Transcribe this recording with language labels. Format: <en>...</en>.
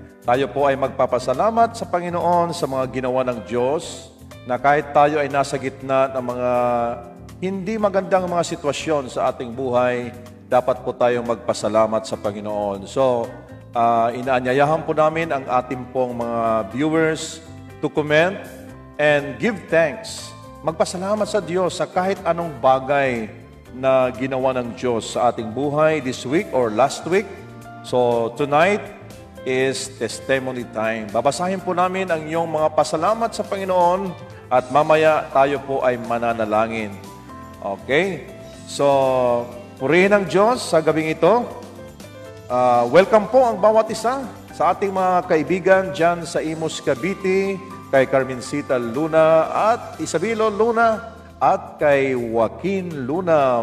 <tl>Tayo po ay magpapasalamat sa Panginoon sa mga ginawa ng Diyos na kahit tayo ay nasa gitna ng mga hindi magandang mga sitwasyon sa ating buhay, dapat po tayong magpasalamat sa Panginoon. So, inaanyayahan po namin ang ating pong mga viewers</tl> <en>to comment and give thanks.</en> <tl>Magpasalamat sa Diyos sa kahit anong bagay na ginawa ng Diyos sa ating buhay</tl> <en>this week or last week. So, tonight is testimony time.</en> <tl>Babasahin po namin ang iyong mga pasalamat sa Panginoon at mamaya tayo po ay mananalangin. Okay?</tl> <en>So,</en> <tl>purihin ang Diyos sa gabing ito. Welcome po ang bawat isa sa ating mga kaibigan dyan sa Imus, Cavite, kay Carmencita Luna at Isabelo Luna at kay Joaquin Luna.</tl>